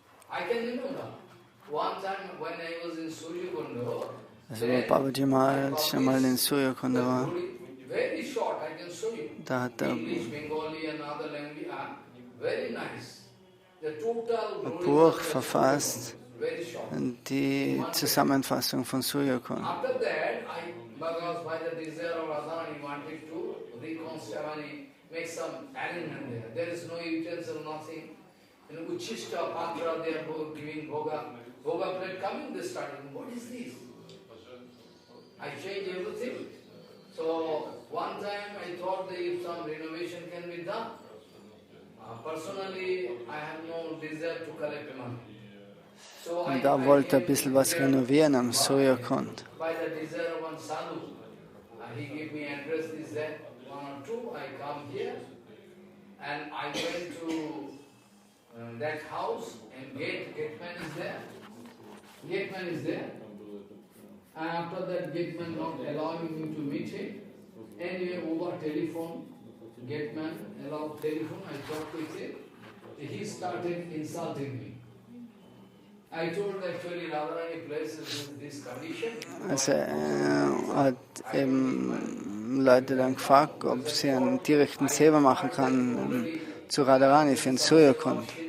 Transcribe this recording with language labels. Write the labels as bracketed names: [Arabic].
[English] I can remember, one time when I was in Suryakundo, [German] also wo Babaji mal schon mal in Suryakundo war, [English] very short, I can show you. [German] da hat er [English] English, Bengali and other language are very nice. The total [German] ein Buch verfasst, [English] very short. [German] die Zusammenfassung von Suryakund. [English] After that, because by the desire of Radharani wanted to reconcile, make some arrangement there. There is no utensil, nothing. In Uchishta, Patra, they are giving Bhoga. Bhoga plate coming, they started, what is this? I changed everything. So, one time I thought that if some renovation can be done, personally, I have no desire to collect money. [German] Und da wollte er ein bisschen was renovieren am Suryakund. [English] By the desire of one sadhu, he gave me address, this, that, 1 or 2, I come here, and I went to that house, and gateman is there. Gateman is there. And after that, gateman not allowing me to meet him. Anyway, over telephone, gateman allowed telephone, I talked with him. He started insulting me. I told actually Radharani places in this condition. [German] Also hat eben Leute dann gefragt, ob sie einen direkten Seva machen kann zu Radharani für den Suryakund.